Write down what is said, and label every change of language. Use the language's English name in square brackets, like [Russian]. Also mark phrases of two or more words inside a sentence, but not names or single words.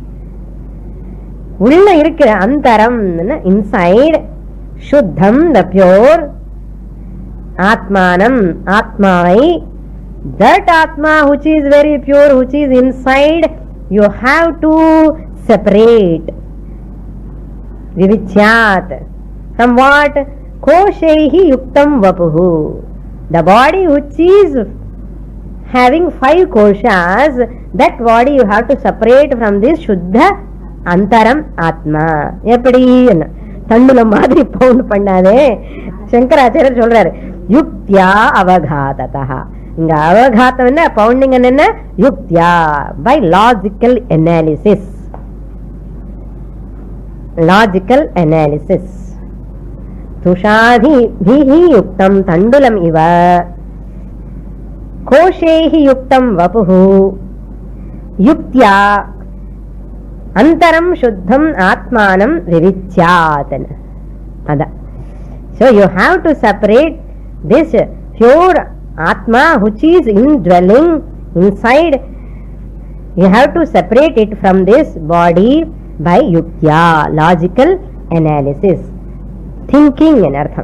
[Tamil] உள்ள இருக்கிற அந்தரம், [English] inside, shuddham, the pure, [Sanskrit] आत्मानम्, आत्मै, [English] that atma which is very pure, which is inside, you have to separate. Vivichyat, from what? [Sanskrit] कोशैः युक्तं वपुः, [English] the body which is having 5 koshas, that body you have to separate from this [Sanskrit] शुद्ध अन्तरम् आत्म. [Tamil] எப்படி தண்டுல மாதிரி பவுண்ட் பண்ணாதே. சங்கராச்சாரியர் சொல்றாரு [Sanskrit] युक्त्या अवघाततः. [Tamil] இங்க அவகாத்தம் என்ன, பவுண்டிங் என்ன, யுக்தியா, [English] by logical analysis. logical analysis. [Sanskrit] तुषादि भिः युक्तं तण्डुलम् इव कोशैः युक्तं वपुः युक्त्या अन्तरं शुद्धम् आत्मानं विविच्यात्. [English] So you have to separate this pure atma which is indwelling inside. You have to separate it from this body by yuktya, logical analysis, thinking in artham.